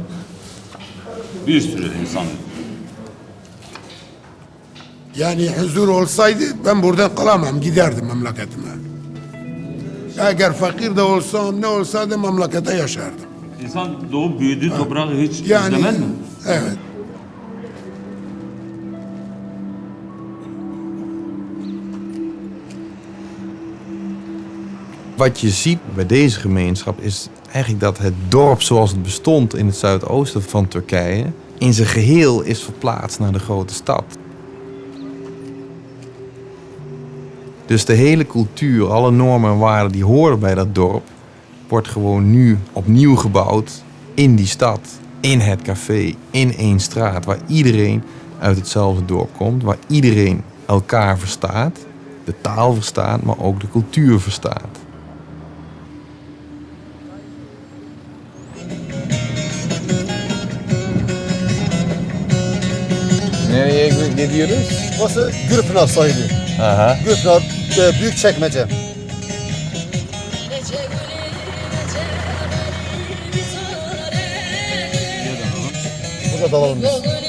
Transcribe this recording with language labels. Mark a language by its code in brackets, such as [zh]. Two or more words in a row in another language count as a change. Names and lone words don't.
[tr] Bir sürü insan. Yani huzur olsaydı ben buradan kalamam, giderdim memleketime. Eğer fakir de olsam, ne olsa da memlekete yaşardım. İnsan doğup büyüdüğü toprağı hiç Yani, izlemez mi? evet. [nl] Wat je ziet bij deze gemeenschap is eigenlijk dat het dorp zoals het bestond in het zuidoosten van Turkije in zijn geheel is verplaatst naar de grote stad. Dus de hele cultuur, alle normen en waarden die horen bij dat dorp, wordt gewoon nu opnieuw gebouwd in die stad, in het café, in één straat, waar iedereen uit hetzelfde dorp komt, waar iedereen elkaar verstaat, de taal verstaat, maar ook de cultuur verstaat. [tr] Nereye gidiyoruz? Burası Gürpınar sahili. Aha. Gürpınar Büyükçekmece. Burada dalalım biz.